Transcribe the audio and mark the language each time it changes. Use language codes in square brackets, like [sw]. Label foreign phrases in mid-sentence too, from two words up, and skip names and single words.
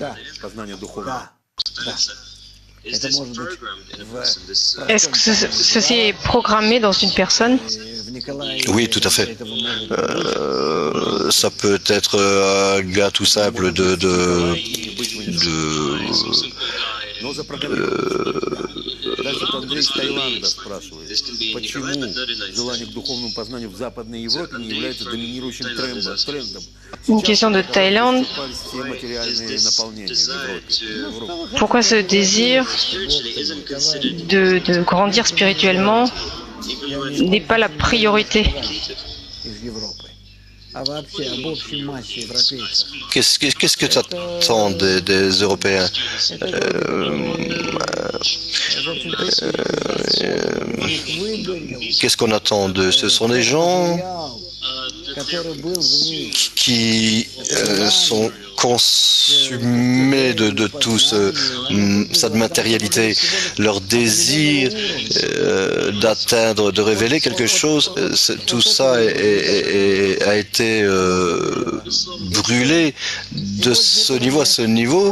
[fr] Est-ce que ceci est programmé dans une personne? Oui, tout à fait. Ça peut être un gars tout simple [ru] Но запрограммированы. Дальше Андрей из Таиланда спрашивает, почему желание к духовному познанию в Западной Европе не является доминирующим трендом? [fr] Une question de Thaïlande. [ru] Все материальные наполнения в Европе. [fr] Pourquoi ce désir de grandir spirituellement n'est pas la priorité? [ru] из Европы, а вообще об общей массе европейцев. [fr] Qu'est-ce que tu attends des Européens? Qu'est-ce qu'on attend d'eux? Ce sont des gens [ru] Который был в ней. [fr] qui sont consumés de tout cette matérialité, leur désir d'atteindre, de révéler quelque chose, tout ça a été brûlé de ce niveau à ce niveau.